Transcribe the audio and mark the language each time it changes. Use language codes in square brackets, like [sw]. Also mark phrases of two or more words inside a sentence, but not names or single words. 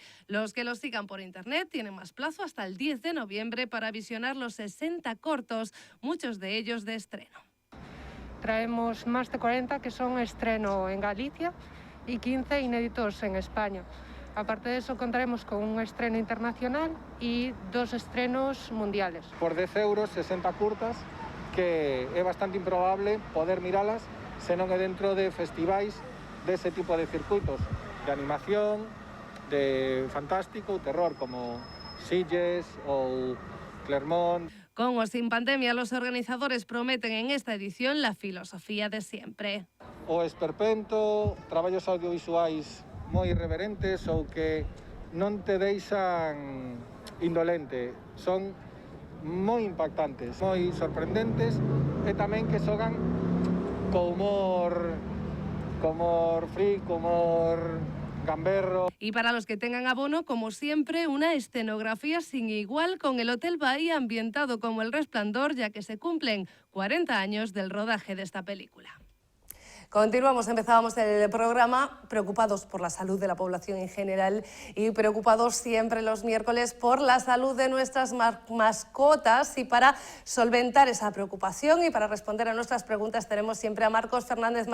[es] Los que los sigan por internet tienen más plazo hasta el 10 de noviembre para visionar los 60 cortos, muchos de ellos de estreno. Traemos más de 40 que son estreno en Galicia y 15 inéditos en España. Aparte de eso, contaremos con un estreno internacional y 2 estrenos mundiales. [gl] Por 10 euros, 60 curtas, que é bastante improbable poder miralas se non é dentro de festivais dese tipo de circuitos de animación, de fantástico ou terror, como Sitges ou Clermont. [es] Con o sin pandemia, los organizadores prometen en esta edición la filosofía de siempre. [gl] O esperpento, traballos audiovisuais moi irreverentes ou que non te deixan indolente. Son moi impactantes, moi sorprendentes e tamén que xogan co humor free, co humor gamberro. [es] Y para los que tengan abono, como siempre, una escenografía sin igual con el Hotel Bahía ambientado como El Resplandor, ya que se cumplen 40 años del rodaje de esta película. Continuamos, empezábamos el programa preocupados por la salud de la población en general y preocupados siempre los miércoles por la salud de nuestras mascotas, y para solventar esa preocupación y para responder a nuestras preguntas tenemos siempre a Marcos Fernández.